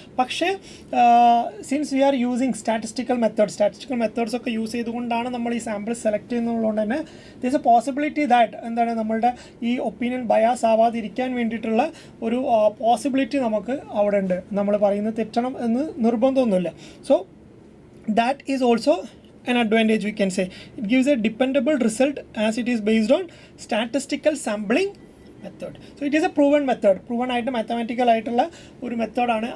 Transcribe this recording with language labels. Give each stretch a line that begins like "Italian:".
Malayalam: പക്ഷേ
English: since we are using statistical methods
Malayalam: ഒക്കെ use ചെയ്തുകൊണ്ടാണ് നമ്മൾ ഈ സാമ്പിൾ സെലക്ട് ചെയ്യുന്നതുകൊണ്ട് തന്നെ
English: there is a possibility that
Malayalam: എന്താണ്, നമ്മളുടെ ഈ ഒപ്പീനിയൻ ബയാസ് ആവാതിരിക്കാൻ വേണ്ടിയിട്ടുള്ള ഒരു പോസിബിലിറ്റി നമുക്ക് അവിടെ ഉണ്ട്. നമ്മൾ പറയുന്നത് തെറ്റണം എന്ന് നിർബന്ധമൊന്നുമില്ല.
English: So that is also an advantage, we can say. It gives a dependable result as it is based on statistical sampling method. So it is a proven
Malayalam: ആയിട്ട് മാത്തമാറ്റിക്കൽ ആയിട്ടുള്ള ഒരു മെത്തേഡാണ്.